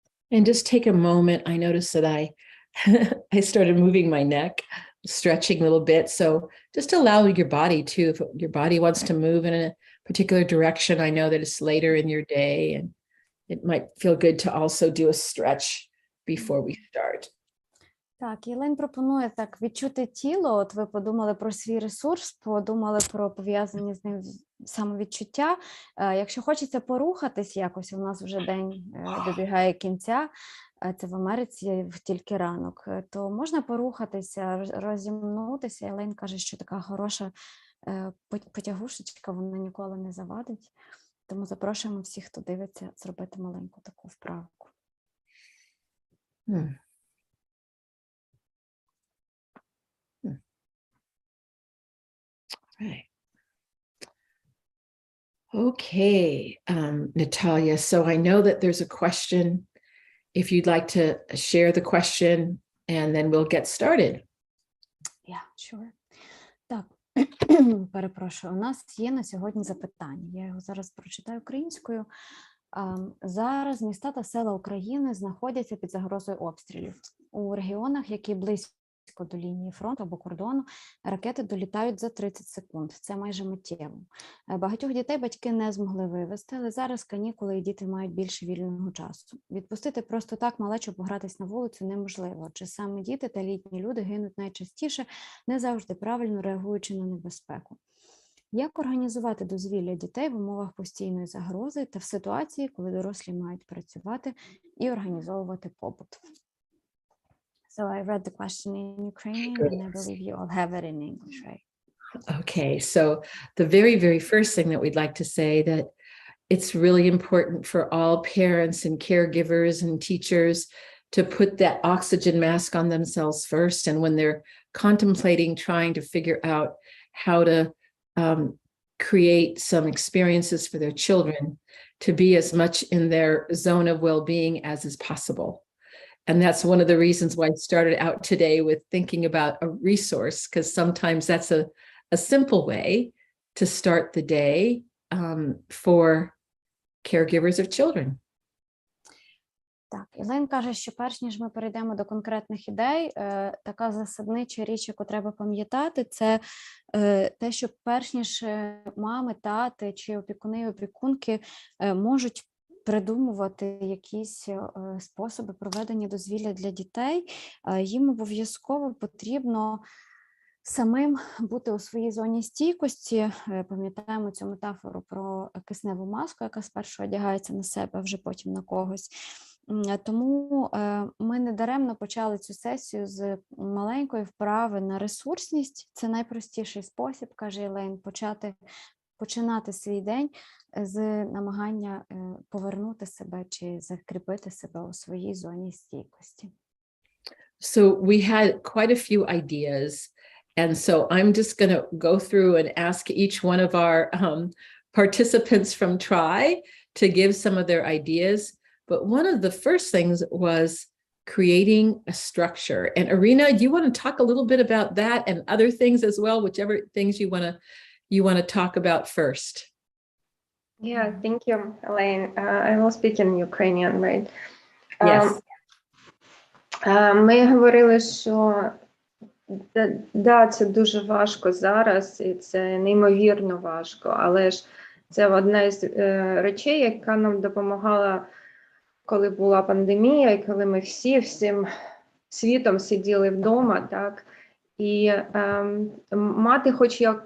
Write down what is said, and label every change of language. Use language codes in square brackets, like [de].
[en] And just take a moment. I noticed that I started moving my neck stretching a little bit. So just allow your body to, if your body wants to move in a particular direction. I know that it's later in your day and it might feel good to also do a stretch before we start. [uk] Так, Єлен пропонує так відчути тіло. От ви подумали про свій ресурс, подумали про пов'язані з ним самовідчуття. Якщо хочеться порухатись якось, у нас вже день добігає кінця, це в Америці тільки ранок, то можна порухатися, розімнутися. Єлен каже, що така хороша потягушечка, вона ніколи не завадить. Тому запрошуємо всіх, хто дивиться, зробити маленьку таку вправку. [en] Right. Okay, Natalia, so I know that there's a question. If you'd like to share the question, and then we'll get started. Yeah, sure. [uk] Так, перепрошую, у нас є на сьогодні запитання. Я його зараз прочитаю українською. Зараз міста та села України знаходяться під загрозою обстрілів. У регіонах, які близько до лінії фронту або кордону, ракети долітають за 30 секунд. Це майже миттєво. Багатьох дітей батьки не змогли вивезти, але зараз канікули і діти мають більше вільного часу. Відпустити просто так малечу погратись на вулицю неможливо, адже саме діти та літні люди гинуть найчастіше, не завжди правильно реагуючи на небезпеку. Як організувати дозвілля дітей в умовах постійної загрози та в ситуації, коли дорослі мають працювати і організовувати побут? [en] So I read the question in Ukrainian, and I believe you all have it in English, right? Okay, so the very, very first thing that we'd like to say that it's really important for all parents and caregivers and teachers to put that oxygen mask on themselves first. And when they're contemplating trying to figure out how to create some experiences for their children, to be as much in their zone of well-being as is possible. And that's one of the reasons why I started out today with thinking about a resource, because sometimes that's a simple way to start the day for caregivers of children. [uk] Так, Єлен каже, що перш ніж ми перейдемо до конкретних ідей, така засаднича річ, яку треба пам'ятати, це те, що перш ніж мами, тати чи опікуни і опікунки можуть придумувати якісь способи проведення дозвілля для дітей, їм обов'язково потрібно самим бути у своїй зоні стійкості. Пам'ятаємо цю метафору про кисневу маску, яка спершу одягається на себе, а вже потім на когось. Тому ми недаремно почали цю сесію з маленької вправи на ресурсність. Це найпростіший спосіб, каже Єлен, починати свій день з намагання повернути себе чи закріпити себе у своїй зоні стійкості. [en] So we had quite a few ideas. And so I'm just going to go through and ask each one of our participants from Try to give some of their ideas. But one of the first things was creating a structure. And Irina, do you want to talk a little bit about that and other things as well, whichever things you want to talk about first? Yeah, thank you, Elaine. I will speak in Ukrainian, right? Yes. [uk] Ми говорили, що да, це дуже важко зараз, і це неймовірно важко, але ж це одна з речей, яка нам допомагала, коли була пандемія, і коли ми всім світом сиділи вдома, так, і мати хоч